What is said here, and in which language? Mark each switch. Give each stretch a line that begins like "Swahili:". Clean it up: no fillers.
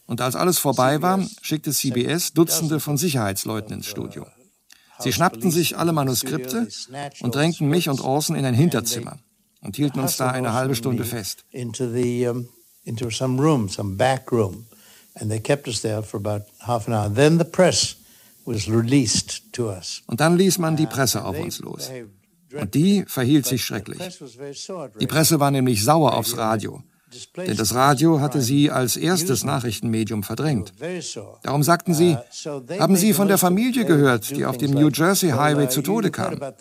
German: und als alles vorbei war, schickte CBS Dutzende von Sicherheitsleuten ins Studio. Sie schnappten sich alle Manuskripte und drängten mich und Orson in ein Hinterzimmer und hielten uns da eine halbe Stunde fest.
English: Into some room, some back room, and they kept us there for about half an hour. Then the press was released to us.
German: Und dann ließ man die Presse auf uns los. Und die verhielt sich schrecklich. Die Presse war nämlich sauer aufs Radio, denn das Radio hatte sie als erstes Nachrichtenmedium verdrängt. Darum sagten sie, haben Sie von der Familie gehört, die auf dem New Jersey Highway zu Tode kam?